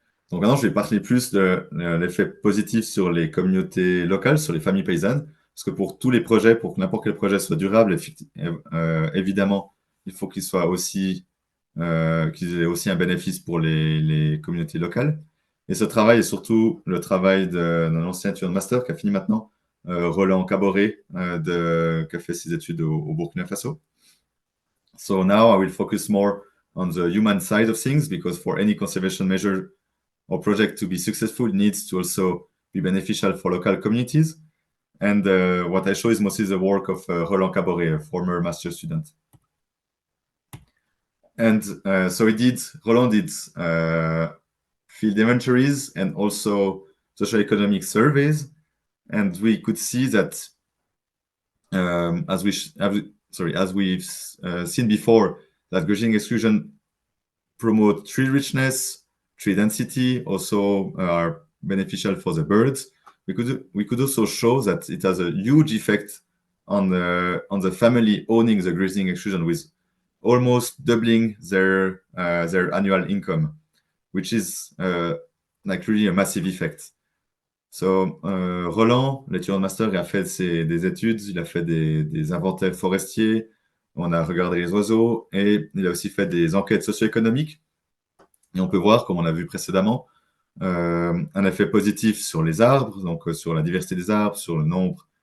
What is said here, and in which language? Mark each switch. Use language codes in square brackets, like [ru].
[fr] Donc maintenant, je vais parler plus de l'effet positif sur les communautés locales, sur les familles paysannes, parce que pour tous les projets, pour que n'importe quel projet soit durable, évidemment, il faut qu'il soit aussi, qu'ils aient aussi un bénéfice pour les communautés locales. Et ce travail est surtout le travail d'un ancien étudiant de master qui a fini maintenant, Roland Caboret, qui a fait ses études au Burkina Faso. [en] So now I will focus more on the human side of things, because for any conservation measure or project to be successful, it needs to also be beneficial for local communities. And what I show is mostly the work of Roland Caboret, a former master student. And so Roland did field inventories and also socioeconomic surveys. And we could see that, as we've seen before, that grazing exclusion promote tree richness, tree density, also are beneficial for the birds. We could also show that it has a huge effect on the family owning the grazing exclusion, with almost doubling their annual income, which is like really a massive effect. [fr] So Roland, l'étudiant de master, il a fait des études, il a fait des inventaires forestiers, on a regardé les oiseaux et il a aussi fait des enquêtes socio-économiques. Et on peut voir, comme on l'a vu précédemment, un effet positif sur les arbres, donc sur la diversité des arbres, sur le nombre